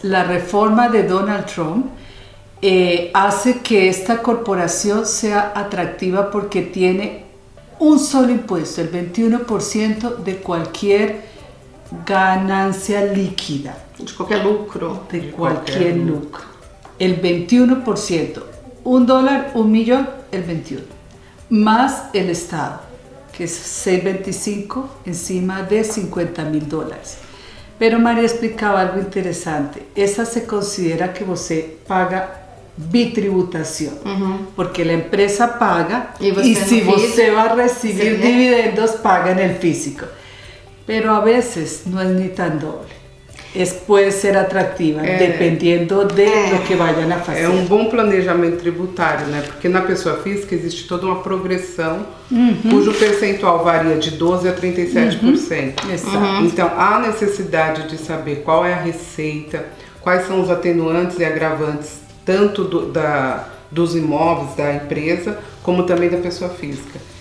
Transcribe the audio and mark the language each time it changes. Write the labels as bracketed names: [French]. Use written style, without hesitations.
[Spanish] La reforma de Donald Trump hace que esta corporación sea atractiva porque tiene un solo impuesto, el 21% de cualquier ganancia líquida. [Portuguese] De qualquer lucro. [Spanish] De cualquier lucro. El 21%. $1, $1 millón, el 21%. Más el Estado, que es 6.25 encima de $50.000. Pero María explicaba algo interesante. Esa se considera que [Portuguese] você paga bitributação, porque a empresa paga e se você vai receber dividendos, paga no físico. [Spanish] Pero a veces no es ni tan doble. Puede ser [Portuguese] atrativa, dependendo [Spanish] de lo que vayan a [Portuguese] fazer. É um bom planejamento tributário, né? Porque na pessoa física existe toda uma progressão, cujo percentual varia de 12% a 37%. Exato. Então, há necessidade de saber qual é a receita, quais são os atenuantes e agravantes, tanto dos imóveis da empresa, como também da pessoa física.